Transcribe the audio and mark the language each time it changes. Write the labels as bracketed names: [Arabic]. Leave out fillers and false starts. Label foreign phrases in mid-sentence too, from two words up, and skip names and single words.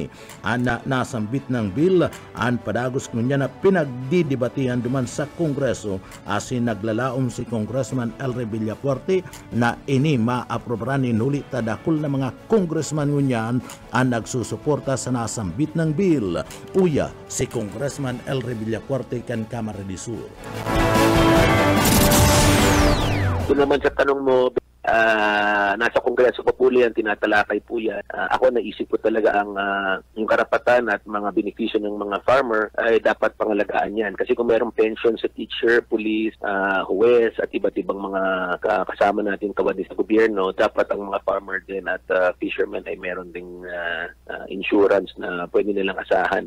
[Bikol] Ana nasambit ng bill an padagos kunya na pinagdidibatihan duman sa Kongreso asin naglalaom si Congressman Elry Villafuerte na ini maaprobaran ni huli tadakol na mga congressman ngunyan ang nagsusuporta sa nasambit ng bill. Uya si Congressman Elry Villafuerte kan Kamara de Sur. [Filipino] Ito naman sa tanong mo, nasa Kongreso pa po yan, tinatalakay po yan. Ako naisip ko talaga yung karapatan at mga benepisyo ng mga farmer ay dapat pangalagaan yan. Kasi kung mayroong pension sa teacher, police, huwes at iba't ibang mga kasama natin kawani sa gobyerno, dapat ang mga farmer din at fishermen ay meron ding insurance na pwede nilang asahan.